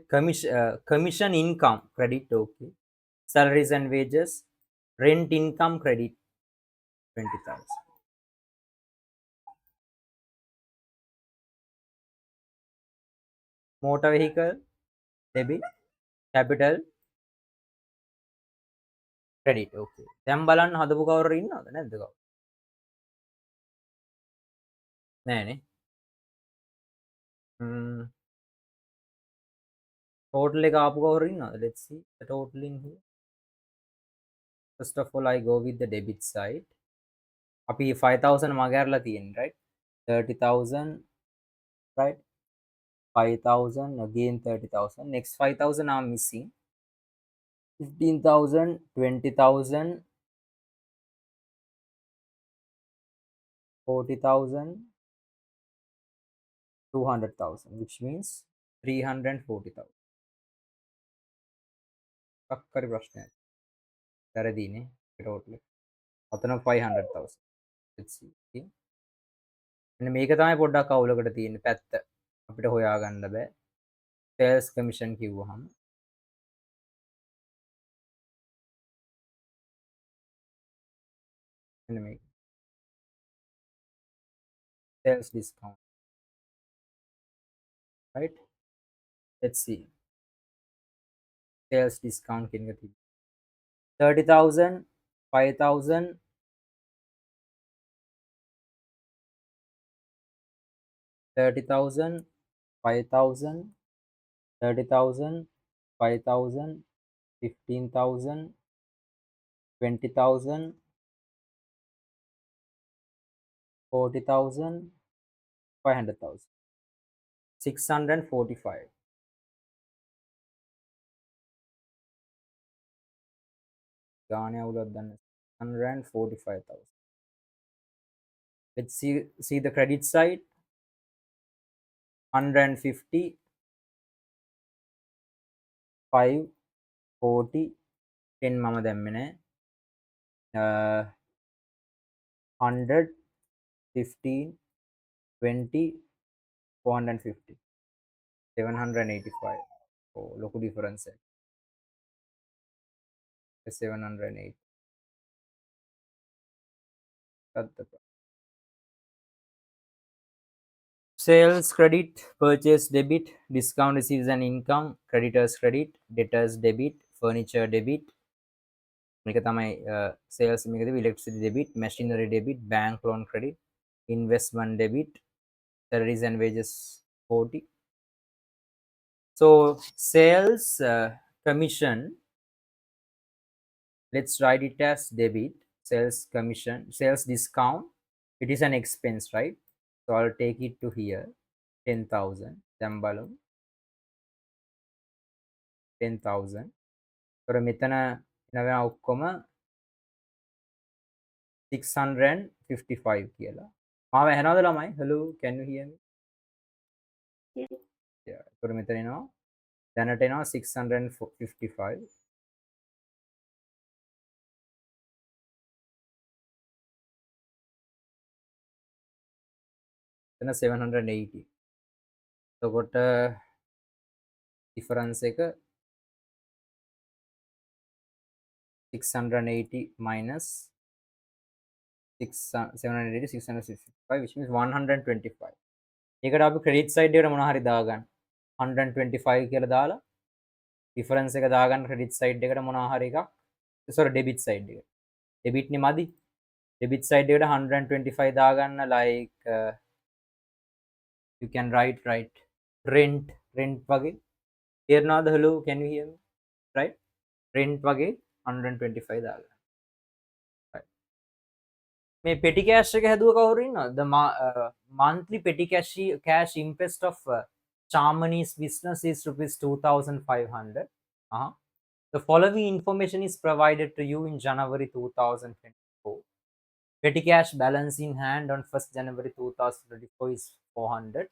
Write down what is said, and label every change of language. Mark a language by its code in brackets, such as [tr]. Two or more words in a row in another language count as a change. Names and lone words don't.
[en] Commission income, credit, okay. Salaries and wages, rent income, credit, 20,000. Motor vehicle, debit. Capital, credit, okay. [si] දැන් බලන්න හදපු කවුරු ඉන්නවද නැද්ද කවුරු? නෑනේ. Total එක ආපු කවුරු ඉන්නවද? [en] Let's see the total in here. First of all, I go with the debit side. [si] අපි 5,000 මගහැරලා තියෙන්නේ, [en] right? 30,000, right? 5,000, again 30,000. Next 5,000 are missing. 15,000, 20,000, 40,000, 200,000, which means 340,000. [si] කක්කරි ප්‍රශ්නයක්. වැරදීනේ total. අතන 500,000. [en] Let's see. Okay. [si] මෙන්න මේක තමයි පොඩ්ඩක් අවුලකට තියෙන්නේ පැත්ත. අපිට හොයාගන්න බෑ. [en] Sales commission [si] කිව්වහම. මෙන්න මේක. [en] Sales discount. Right? Let's see. Sales discount [si] කියන එක තියෙන්නේ. [en] 30,000, 5,000, 30,000, 5,000, 30,000, 5,000, 15,000, 20,000, 40,000, 500,000. [si] 645. ගානේ අවුලක් දන්න. 145,000. [en] Let's see the credit side. [si] 150, 5, 40, 10 මම දැම්මේ නෑ. 100, 15, 20, 450, 785. Oh, ලොකු difference එක. 708. [en] Sales credit, purchase debit, discount receives an income, creditors credit, debtors debit, furniture debit. [si] මේක තමයි [en] sales මේකදී electricity debit, machinery debit, bank loan credit, investment debit, salaries and wages 40. So sales commission, let's write it as debit. Sales commission, sales discount, it is an expense, right? So I'll take it to here, 10,000. [si] දැන් බලමු 10,000. තොර මෙතන එනවා ඔක්කොම 655 කියලා. මාව ඇහෙනවද ළමයි? [en] Hello, can you hear me? Yes. Yeah. [si] තොර මෙතන එනවා දැනට එනවා 655. එතන 780. [en] එතකොට difference එක 680 minus 780, 665, which means 125. [si] ඒකට අපි [en] credit side [si] එකට මොනවා හරි දාගන්න. 125 කියලා දාලා difference එක දාගන්න [en] credit side [si] එකට මොනවා හරි එකක්. [en] sorry, debit side [si] එකට. debit නේ මදි. [en] debit side [si] එකට 125 දාගන්න, [en] like you can write rent වගේ. [si] තේරෙනවද? [en] hello, can you hear me? Right? rent [si] වගේ 125 දාගන්න. මේ petty cash එක හැදුව කවුරු ඉන්නවද? [en] The monthly petty cash interest of Charmany's business is rupees 2,500. The following information is provided to you in January 2024. Petty cash balance in hand on 1st January 2024 is 400.